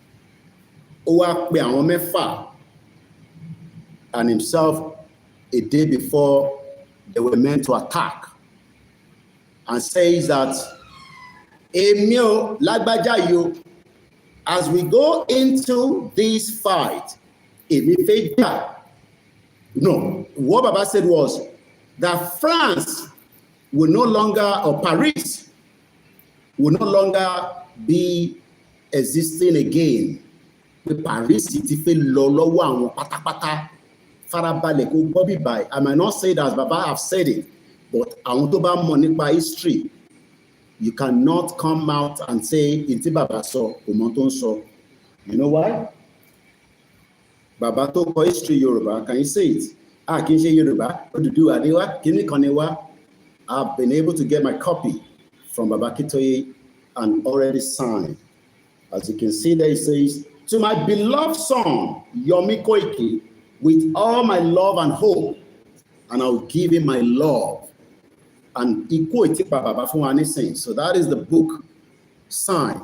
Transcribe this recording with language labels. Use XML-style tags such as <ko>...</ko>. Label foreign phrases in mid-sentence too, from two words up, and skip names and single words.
<en>And himself a day before they were meant to attack, and says that Emio Lagbajayo, as we go into this fight, no, what Baba said was that France will no longer, or Paris will no longer be existing again. With Paris,</en> <yo>ti fe lọ lọ́wọ́ àwọn pátápátá. Farabalẹ̀ kó gbọ́ bí báyìí.</yo> <en>I might not say that as Baba have said it, but</en> <yo>àwọn tó bá mọ̀ nípa</yo> <en>history, you cannot come out and say</en> <yo>inti Baba sọ, kò mọ̀ tó ń sọ.</yo> <en>You know why? Baba</en> <yo>tó kọ</yo> <en>history Yoruba, can you say it?</en> <yo>Kì í ṣe Yoruba, Odùduwà ni wá, kíní kan ni wá.</yo> <en>I've been able to get my copy from Baba Akintoye and already signed. As you can see there, it says, "To my beloved son, Yomi Koiki, with all my love and hope, and I'll give him my love." And equate Baba for anything. So that is the book signed.</en>